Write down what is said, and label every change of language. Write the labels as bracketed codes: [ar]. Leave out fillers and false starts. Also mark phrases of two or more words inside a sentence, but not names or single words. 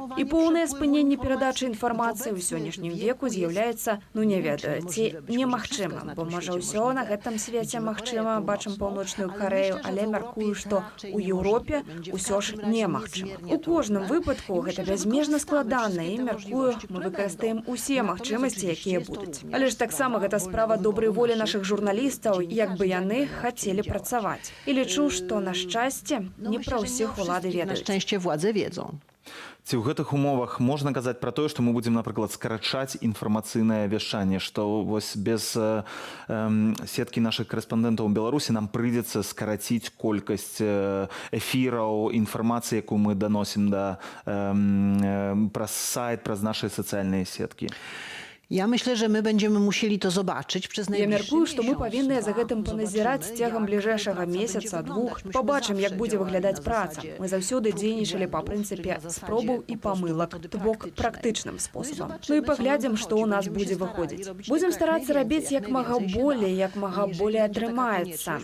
[be] І поўнае спыненне перадачы інфармацыі ў сённяшнім веку з'яўляецца, не ведаю, ці немагчыма, бо можа ўсё на гэтым свеце магчыма, бачым Паўночную Карэю, але мяркую, што у Еўропе ўсё ж немагчыма. У кожным выпадку гэта бязмежна складана і, мяркую, мы выкарыстаем усе магчымасці, якія будуць. Але ж таксама гэта справа добрай волі нашых журналістаў, як бы яны хацелі працаваць. І лічу, што на шчасце не пра ўсіх улады [pl] Na [be] ведаюць. [pl] szczęście władze wiedzą. [be] Ці ў гэтых умовах можна казаць пра тое, што мы будзем, напрыклад, скарачаць інфармацыйнае вяшчанне, што вось без сеткі нашых карэспандэнтаў у Беларусі нам прыйдзецца скараціць колькасць эфіраў, інфармацыі, якую мы даносім праз сайт, праз нашыя сацыяльныя сеткі. [pl] Ja myślę, że my będziemy musieli to zobaczyć przez [be] Я [pl] najbliższy [be] мяркую, што мы [pl] miesiąc. [be] павінны за гэтым паназіраць цягам бліжэйшага месяца, двух. Пабачым, як будзе выглядаць праца. Мы заўсёды дзейнічалі па прынцыпе спробаў і памылак, то бок практычным спосабам. Ну і паглядзім, што ў нас будзе выходзіць. Будзем старацца рабіць як мага болей атрымаецца.